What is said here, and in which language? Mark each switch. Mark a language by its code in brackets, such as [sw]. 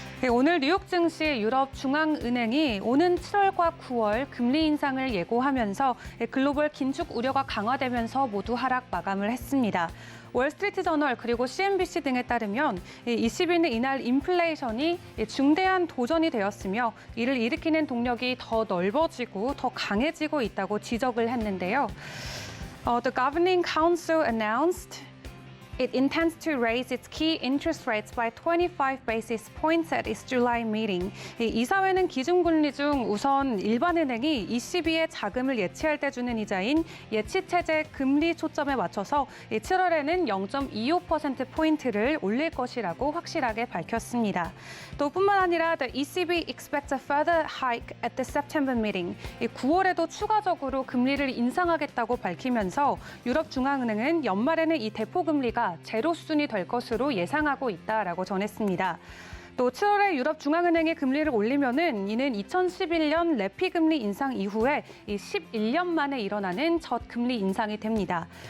[ko] 오늘 뉴욕 증시 유럽 중앙은행이 오는 7월과 9월 금리 인상을 예고하면서 글로벌 긴축 우려가 강화되면서 모두 하락 마감을 했습니다. 월스트리트 저널 그리고 CNBC 등에 따르면 20일은 이날 인플레이션이 중대한 도전이 되었으며 이를 일으키는 동력이 더 넓어지고 더 강해지고 있다고 지적을 했는데요. [en] The Governing Council announced it intends to raise its key interest rates by 25 basis points at its July meeting. [ko] 이사회는 기준금리 중 우선 일반은행이 ECB의 자금을 예치할 때 주는 이자인 예치체제 금리 초점에 맞춰서 7월에는 0.25%포인트를 올릴 것이라고 확실하게 밝혔습니다. 또 뿐만 아니라 [en] the ECB expects a further hike at the September meeting. [ko] 9월에도 추가적으로 금리를 인상하겠다고 밝히면서 유럽 중앙은행은 연말에는 이 대포 금리가 제로 수준이 될 것으로 예상하고 있다라고 전했습니다. 또 7월에 유럽 중앙은행이 금리를 올리면은 이는 2011년 레피 금리 인상 이후에 11년 만에 일어나는 첫 금리 인상이 됩니다.